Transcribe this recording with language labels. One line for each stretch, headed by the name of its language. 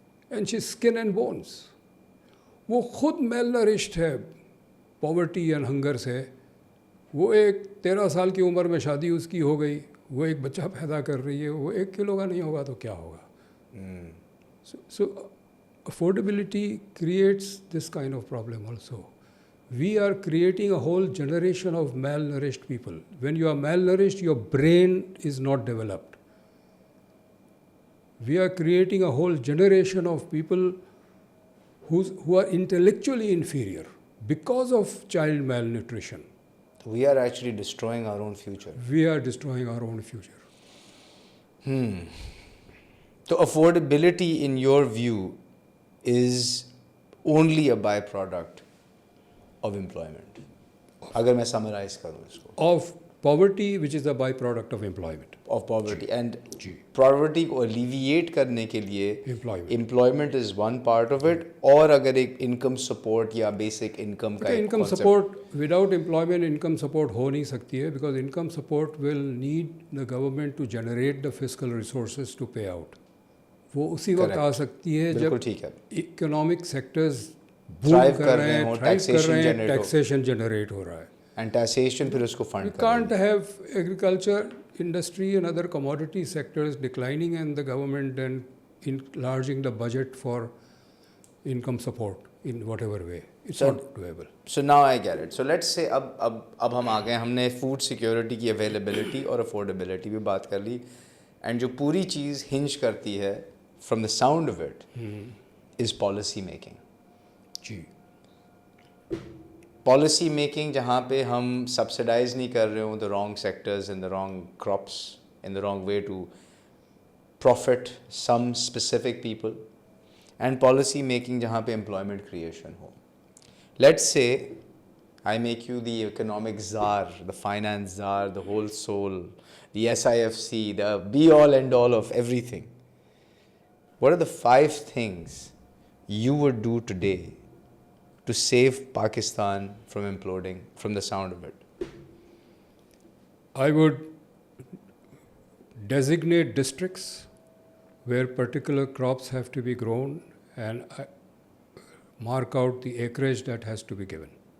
English: And she skin and bones.
Urdu: وہ خود
English: Malnourished ہے poverty and hunger سے.
Urdu: وہ ایک 13 سال کی عمر میں شادی اس کی ہو گئی, وہ ایک بچہ پیدا کر رہی ہے, وہ 1 کلو کا نہیں ہوگا تو کیا ہوگا.
English: So affordability creates this kind of problem also. We are creating a whole generation of malnourished people. When you are malnourished, your brain is not developed. We are creating a whole generation of people who are intellectually inferior because of child malnutrition. We are actually destroying our own future. We are destroying our own future. So affordability in your view is only a byproduct of employment,
Urdu: اگر میں summarize کروں اس کو.
English: Of poverty, which is a byproduct of employment. Of poverty and
Urdu: جی poverty کو elevate کرنے کے لیے employment
English: Employment is one part of it.
Urdu: اور اگر ایک انکم سپورٹ یا بیسک انکم کا
English: income support without employment income support
Urdu: ہو نہیں سکتی ہے
English: Because income support will need the government to generate the fiscal resources to pay out.
Urdu: وہ اسی وقت آ سکتی ہے جب ٹھیک ہے اکنامک سیکٹرز ڈرائیو کر رہے ہیں, ٹیکسیشن جنریٹ ہو رہا ہے. اینڈ ٹیکسیشن پھر اس کو
English: We fund can't have agriculture, industry and other commodity sectors declining and the government then enlarging the budget for income support in whatever way. It's not doable. So now I get it.
Urdu: So let's say اب ہم آ گئے, ہم نے food security کی availability اور affordability بھی بات کر لی, اینڈ جو پوری چیز ہنج کرتی ہے
English: From the sound of it is policy making.
Urdu: جی policy making جہاں پہ ہم سبسڈائز نہیں کر رہے ہوں
English: the wrong sectors in the wrong crops in the wrong way to profit some specific people,
Urdu: and policy making جہاں پہ employment creation ہو.
English: Let's say I make you the economic czar, the finance czar, the whole soul, دی SIFC, the be all and all of everything. What are the 5 things you would do today to save Pakistan from imploding from the sound of it? I would designate districts where particular crops have to be grown and mark out the acreage that has to be given.